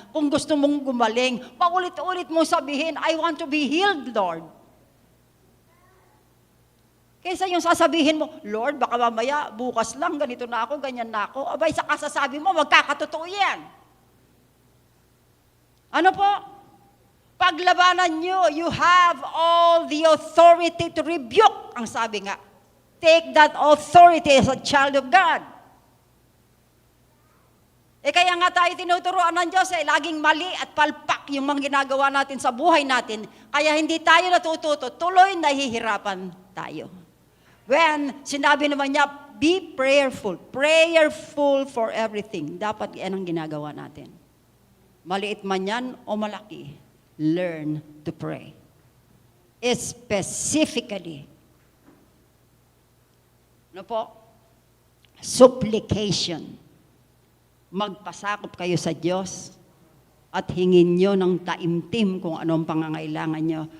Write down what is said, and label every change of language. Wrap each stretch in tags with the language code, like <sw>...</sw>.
<tl>Kung gusto mong gumaling, paulit-ulit mo sabihin,</tl> <en>I want to be healed, Lord.</en> <tl>Kaysa yung sasabihin mo, Lord, baka mamaya, bukas lang, ganito na ako, ganyan na ako. Abay, sa kasasabi mo, magkakatotoo yan. Ano po? Paglabanan nyo,</tl> <en>you have all the authority to rebuke.</en> <tl>Ang sabi nga,</tl> <en>take that authority as a child of God.</en> <tl>Kaya nga tayo tinuturuan ng Diyos, laging mali at palpak yung mga ginagawa natin sa buhay natin. Kaya hindi tayo natututo, tuloy nahihirapan tayo. When sinabi naman niya,</tl> <en>be prayerful. Prayerful for everything.</en> <tl>Dapat yan ang ginagawa natin. Maliit man yan o malaki,</tl> <en>learn to pray. Specifically.</en> <tl>Ano po? Supplication. Magpasakop kayo sa Diyos at hingin nyo ng taimtim kung anong pangangailangan nyo.</tl>